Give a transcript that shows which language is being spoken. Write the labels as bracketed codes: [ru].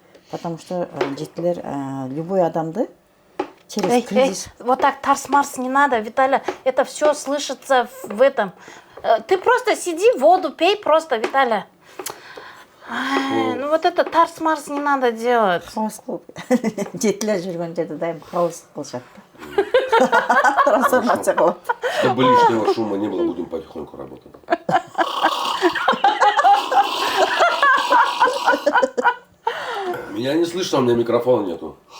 [ru] Потому что 7-лер любой адамды через кризис. Вот так тарс-марс не надо, Виталя. Это все слышится в этом. Ты просто сиди, воду пей просто, Виталя. Ну вот это тарс-марс не надо делать. [ky] Хаос кылып. 7-лер жүргөн жерде дайым хаос кылышат. Трансформация кылып. [ru] Чтобы лишнего шума не было, будем потихоньку работать. Меня не слышно, у меня микрофона нету.